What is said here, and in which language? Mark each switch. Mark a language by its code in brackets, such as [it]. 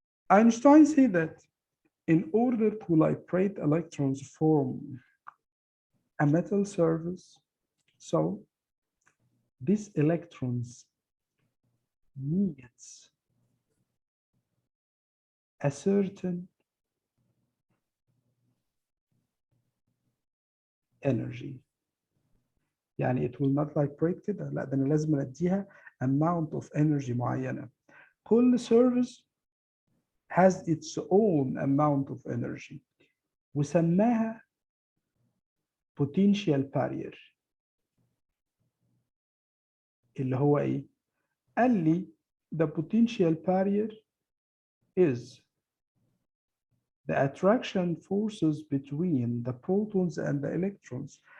[en] Einstein said that in order to liberate electrons from a metal surface, so these electrons needs a certain energy. [ar] يعني [en] it will not vibrate [ar] كده، لا ده أنا لازم أديها [en] amount of energy [ar] معينة. [en] كل surface has its own amount of energy وسماها potential barrier. [ar] اللي هو إيه؟ قال لي [en] the potential barrier is the attraction forces between the protons and the electrons.